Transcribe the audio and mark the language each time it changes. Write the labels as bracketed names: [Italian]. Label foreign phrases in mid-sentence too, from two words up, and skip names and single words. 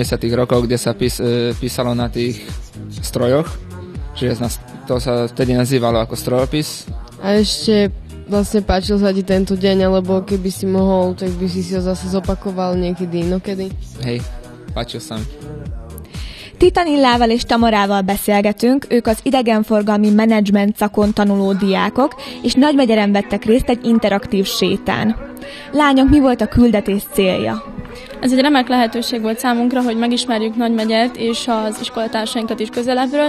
[Slovak] rokov, kde sa písalo na tých strojoch, že to sa vtedy nazývalo ako strojopis. A ešte vlastne páčil sa ti tento deň, alebo keby si mohol, tak by si ho zase zopakoval niekedy inokedy? Hej, páčil sa mi. [Hungarian] Titanillával és Tamarával beszélgetünk, ők az idegenforgalmi menedzsment szakon tanuló diákok, és Nagymegyeren vettek részt egy interaktív sétán. Lányok, mi volt a küldetés célja? Ez egy remek lehetőség volt számunkra, hogy megismerjük Nagymegyert és az iskolatársainkat is közelebbről.